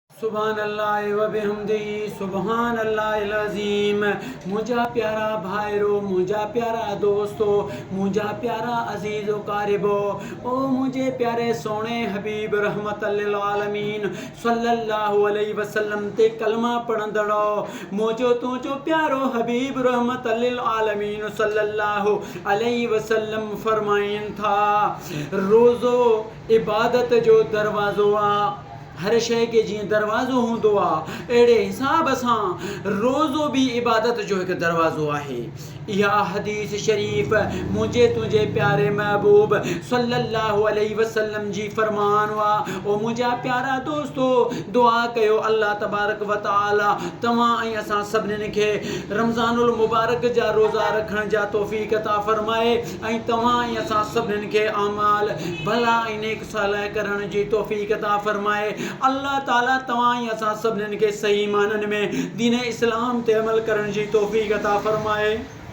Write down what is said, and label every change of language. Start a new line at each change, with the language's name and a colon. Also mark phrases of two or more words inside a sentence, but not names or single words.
Arabic: سبحان الله وبحمده سبحان الله العظيم.
Sindhi: मुझा प्यारा भाईरो, मुझा प्यारा दोस्तो, मुझा प्यारा अजीज़ो कारिबो, ओ मुझे प्यारे सोने हबीब
Arabic: رحمة للعالمين صلى الله عليه وسلم
Sindhi: ते कलमा पढ़ंदड़ो, मुझो तुझो प्यारो हबीब
Arabic: رحمة للعالمين صلى الله عليه وسلم
Sindhi: फरमाइन था, रोज़ो इबादत जो दरवाज़ो आ। हर शय के जीअं दरवाज़ो हूंदो आहे अहिड़े हिसाब सां रोज़ो भी इबादत जो हिकु दरवाज़ो आहे। इहा हदीस शरीफ़ मुझे तुझे प्यारे महबूब
Arabic: صلى الله عليه وسلم
Sindhi: जी फरमान हुआ। ओ मुझा प्यारा दोस्तो, दुआ कयो
Arabic: الله تبارك وتعالى
Sindhi: तव्हां ऐं असां सभिनीनि खे रमज़ानुल मुबारक जा रोज़ा रखण जा तौफ़ीक़ अता फ़रमाए ऐं तव्हां ऐं असां सभिनीनि खे आमाल भला ऐं नेक सालह करण जी तौफ़ीक़ अता फ़रमाए। अल्लाह ताला तव्हां ऐं असां सभिनीनि खे सही माननि में दीन इस्लाम ते अमल करण जी तौफ़ीक़ अता फ़रमाए।